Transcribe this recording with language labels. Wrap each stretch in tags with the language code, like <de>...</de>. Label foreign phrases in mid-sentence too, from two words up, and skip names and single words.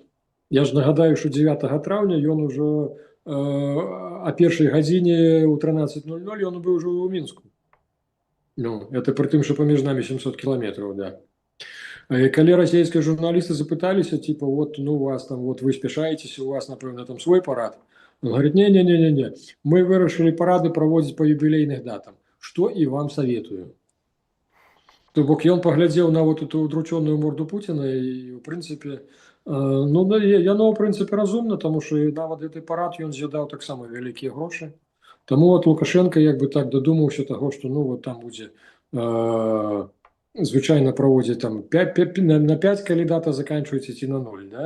<be>Я ж нагадаю, што 9 траўня ён ужо а першай гадзіне ў 13:00 ён быў ужо ў Мінску. Ну, это пры тым, што паміж намі 700 кіламетраў, да. Калі расійскія журналісты запыталіся, типа, вот, ну, у вас там, вот, вы спяшаецеся, у вас, напэўна, там свой парад.</be> <ru>Он говорит,</ru> <be>не, мы вырашылі парады праводзіць па юбілейных датам, што і вам советую. То бок ён паглядзеў на</be> <ru>вот эту удручённую морду</ru> <be>Пуціна і, ў прынцыпе, ну, яно, ў прынцыпе, разумна, таму што нават гэты парад ён з'ядаў таксама вялікія грошы. Таму вот Лукашенко як бы так дадумаўся таго, што, ну, вот там будзе звычайна праводзіць там на 5, калі дата заканчваецца, ці на 0, да?</be>